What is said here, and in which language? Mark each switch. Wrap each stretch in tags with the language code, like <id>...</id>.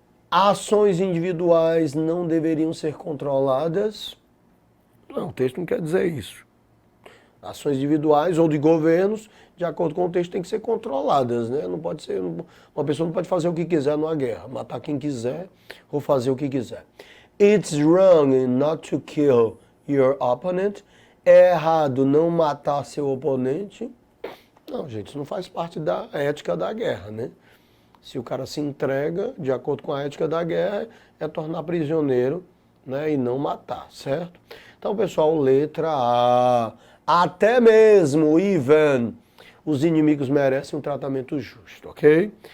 <pt>Ações individuais não deveriam ser controladas? Não, o texto não quer dizer isso. Ações individuais ou de governos, de acordo com o texto, tem que ser controladas, né? Não pode ser, uma pessoa não pode fazer o que quiser numa guerra, matar quem quiser ou fazer o que quiser.</pt> <en>It's wrong not to kill your opponent.</en> <pt>É errado não matar seu oponente. Não, gente, isso não faz parte da ética da guerra, né? Se o cara se entrega, de acordo com a ética da guerra, é tornar prisioneiro, né, e não matar, certo? Então, pessoal, letra A. Até mesmo, even, os inimigos merecem um tratamento justo, ok?</pt>